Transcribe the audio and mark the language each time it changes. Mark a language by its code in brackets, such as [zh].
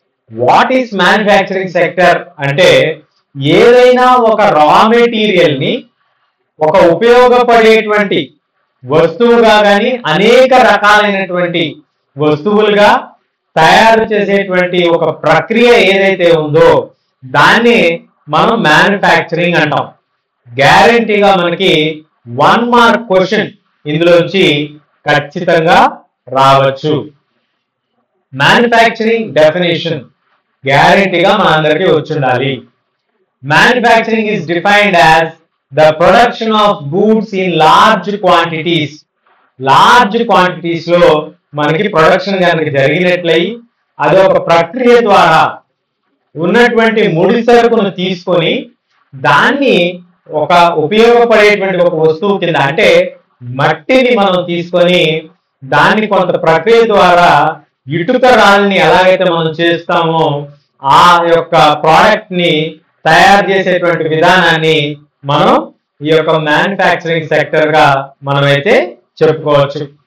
[en] what is manufacturing sector [te] అంటే, ఏదైనా ఒక రా మెటీరియల్ ని ఒక ఉపయోగపడేటువంటి వస్తువుగా కానీ అనేక రకాలైనటువంటి వస్తువులుగా తయారు చేసేటువంటి ఒక ప్రక్రియ ఏదైతే ఉందో దాన్ని మనం మ్యానుఫ్యాక్చరింగ్ అంటాం. గ్యారంటీగా మనకి 1 మార్క్ క్వశ్చన్ ఇందులోంచి ఖచ్చితంగా రావచ్చు. మ్యానుఫ్యాక్చరింగ్ డెఫినేషన్ గ్యారంటీగా మనందరికీ వచ్చి ఉండాలి. [en] Manufacturing is defined as the production of goods in large quantities. [te] Large quantities లో మనకి ప్రొడక్షన్ కనుక జరిగినట్లయి అది ఒక ప్రక్రియ ద్వారా ఉన్నటువంటి ముడి సరుకును తీసుకొని దాన్ని ఒక ఉపయోగపడేటువంటి ఒక వస్తువు కింద, అంటే మట్టిని మనం తీసుకొని దాన్ని కొంత ప్రక్రియ ద్వారా ఇటుక రాళ్ళని ఎలాగైతే మనం చేస్తామో ఆ యొక్క ప్రోడక్ట్ ని తయారు చేసేటువంటి విధానాన్ని మనం ఈ యొక్క మ్యానుఫ్యాక్చరింగ్ సెక్టర్ గా మనమైతే చెప్పుకోవచ్చు.